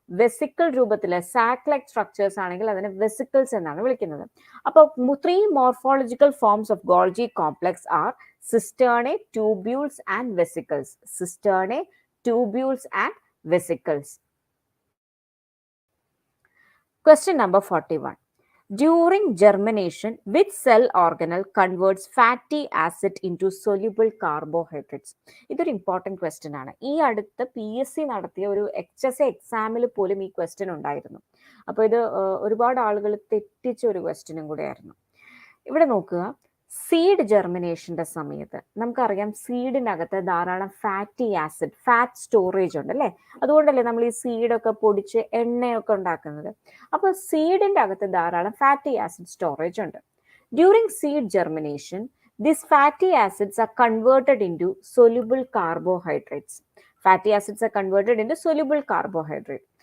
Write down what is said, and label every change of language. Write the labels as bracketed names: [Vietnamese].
[Malayalam] Vesicle രൂപത്തിലെ sac like structures ആണെങ്കിൽ അതിനെ vesicles എന്നാണ് വിളിക്കുന്നത്. [English] അപ്പോൾ 3 morphological forms of Golgi complex are cisternae, tubules and vesicles. Cisternae, tubules and vesicles. Question number 41. During germination, which cell organelle converts fatty acid into soluble carbohydrates? [Malayalam] ഇതൊരു important question ആണ്. ഈ അടുത്ത് PSC നടത്തിയ ഒരു HSC എക്സാമിൽ പോലും ഈ ക്വസ്റ്റ്യൻ ഉണ്ടായിരുന്നു. അപ്പോൾ ഇത് ഒരുപാട് ആളുകൾ തെറ്റിച്ച ഒരു ക്വസ്റ്റ്യനും കൂടെയായിരുന്നു. ഇവിടെ നോക്കുക, സീഡ് ജെർമിനേഷന്റെ സമയത്ത് നമുക്കറിയാം സീഡിനകത്ത് ധാരാളം ഫാറ്റി ആസിഡ്, ഫാറ്റ് സ്റ്റോറേജ് ഉണ്ട് അല്ലേ. അതുകൊണ്ടല്ലേ നമ്മൾ ഈ സീഡൊക്കെ പൊടിച്ച് എണ്ണയൊക്കെ ഉണ്ടാക്കുന്നത്. അപ്പോൾ സീഡിന്റെ അകത്ത് ധാരാളം ഫാറ്റി ആസിഡ് സ്റ്റോറേജ് ഉണ്ട്. [English] During seed germination These fatty acids are converted into soluble carbohydrates. Fatty acids are converted into soluble carbohydrate.